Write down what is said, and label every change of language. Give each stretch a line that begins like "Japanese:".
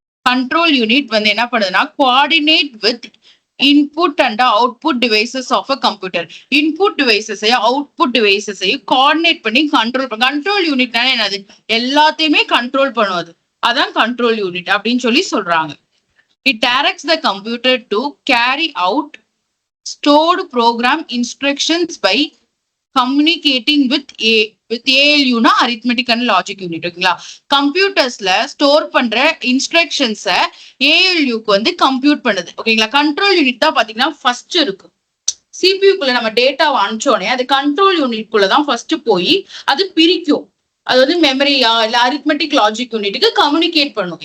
Tamil: Control unit வந்து என்ன பண்ணுதுன்னா
English: Coordinate with input and output devices of a computer.
Tamil: Input டிவைசஸையும் output டிவைசஸையும் coordinate பண்ணி control யூனிட்னா என்னது? எல்லாத்தையுமே கண்ட்ரோல் பண்ணுவது, அதான் கண்ட்ரோல் யூனிட் அப்படின்னு சொல்லி சொல்றாங்க.
English: It directs the computer to carry out stored program instructions by communicating with ALU னா arithmetic and logic unit,
Tamil: ஓகேங்களா? கம்ப்யூட்டர்ஸ்ல ஸ்டோர் பண்ற இன்ஸ்ட்ரக்ஷன்ஸை ALU-க்கு வந்து கம்ப்யூட் பண்ணுது, ஓகேங்களா? கண்ட்ரோல் யூனிட் தான் பாத்தீங்கன்னா ஃபர்ஸ்ட் இருக்கு. CPU-க்குள்ள நம்ம டேட்டாவை அனுப்பிச்சோடனே அது கண்ட்ரோல் யூனிட்குள்ள தான் ஃபர்ஸ்ட் போய் அது பிரிக்கும். அது வந்து மெமரியா இல்ல அரித்மெட்டிக் லாஜிக் யூனிட்டுக்கு கம்யூனிகேட் பண்ணும்.